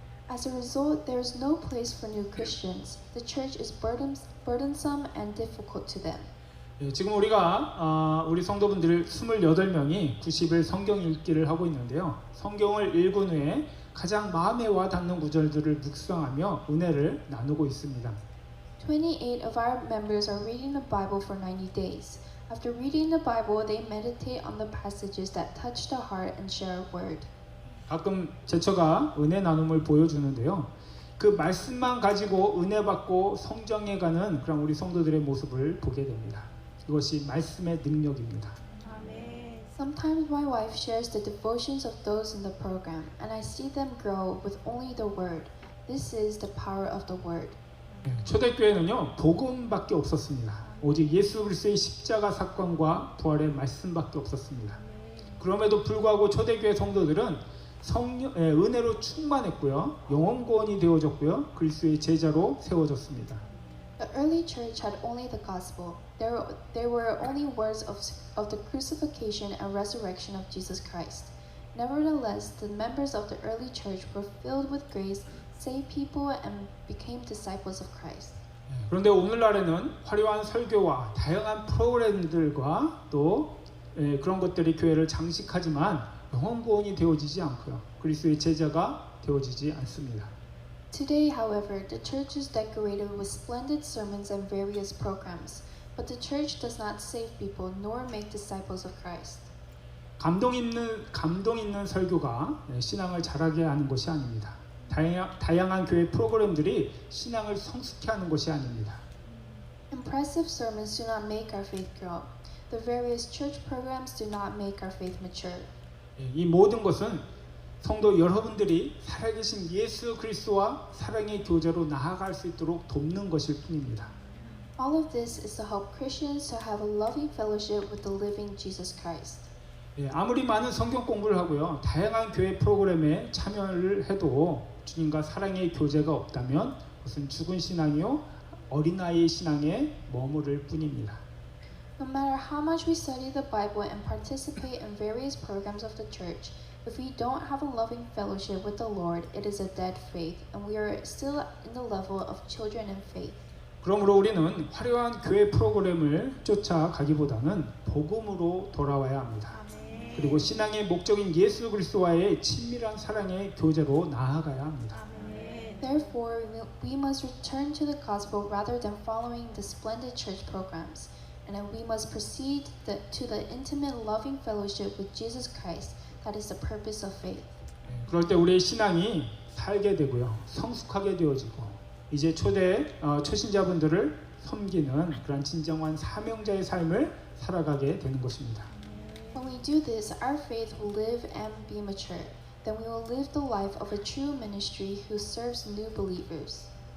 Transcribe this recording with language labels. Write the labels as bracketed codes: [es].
[en] As a result, there is no place for new Christians. The church is burdensome and difficult to them. [ko] 지금 우리가 우리 성도분들 28명이 90일 성경 읽기를 하고 있는데요. 성경을 읽은 후에 가장 마음에 와 닿는 구절들을 묵상하며 은혜를 나누고 있습니다. [en] 28 of our members are reading the Bible for 90 days. After reading the Bible, they meditate on the passages that touch the heart and share a word. [ko] 가끔 제처가 은혜 나눔을 보여주는데요. 그 말씀만 가지고 은혜 받고 성장해 가는 그런 우리 성도들의 모습을 보게 됩니다. 이것이 말씀의 능력입니다. [en] Sometimes my wife shares the devotions of those in the program, and I see them grow with only the word. This is the power of the word. [ko] 초대교회는요 복음밖에 없었습니다. 오직 예수 그리스도의 십자가 사건과 부활의 말씀밖에 없었습니다. 그럼에도 불구하고 초대교회 성도들은 은혜로 충만했고요, 영원 구원이 되어졌고요, 그리스도의 제자로 세워졌습니다. [en] The early church had only the gospel. There were only words of the crucifixion and resurrection of Jesus Christ. Nevertheless, the members of the early church were filled with grace, saved people, and became disciples of Christ. [ko] 그런데 오늘날에는 화려한 설교와 다양한 프로그램들과 또 그런 것들이 교회를 장식하지만 영원 구원이 되어지지 않고요, 그리스도의 제자가 되어지지 않습니다. [en] Today, however, the church is decorated with splendid sermons and various programs, but the church does not save people nor make disciples of Christ. [ko] 감동 있는 설교가 신앙을 자라게 하는 것이 아닙니다. 다양한 교회 프로그램들이 신앙을 성숙케 하는 것이 아닙니다. [en] Impressive sermons do not make our faith grow. The various church programs do not make our faith mature. [ko] 이 모든 것은 성도 여러분들이 살아계신 예수 그리스도와 사랑의 교제로 나아갈 수 있도록 돕는 것일 뿐입니다. [en] All of this is to help Christians to have a loving fellowship with the living Jesus Christ. [ko] 아무리 많은 성경 공부를 하고요, 다양한 교회 프로그램에 참여를 해도 주님과 사랑의 교제가 없다면 그것은 죽은 신앙이요, 어린아이의 신앙에 머무를 뿐입니다. [en] No matter how much we study the Bible and participate in various programs of the church, If we don't have a loving fellowship with the Lord, it is a dead faith, and we are still in the level of children in faith. [ko] 그러므로 우리는 화려한 교회 프로그램을 쫓아가기보다는 복음으로 돌아와야 합니다. 그리고 신앙의 목적인 예수 그리스도와의 친밀한 사랑의 교제로 나아가야 합니다. [en] Therefore, we must return to the gospel rather than following the splendid church programs, and then we must proceed to the intimate, loving fellowship with Jesus Christ. That is the purpose of faith. [ko] 그럴 때 우리의 신앙이 살게 되고요, 성숙하게 되어지고 이제 초신자분들을 섬기는 그런 진정한 사명자의 삶을 살아가게 되는 것입니다. [en] When we do this, our faith will live and be mature. Then we will live the life of a true ministry who serves new believers.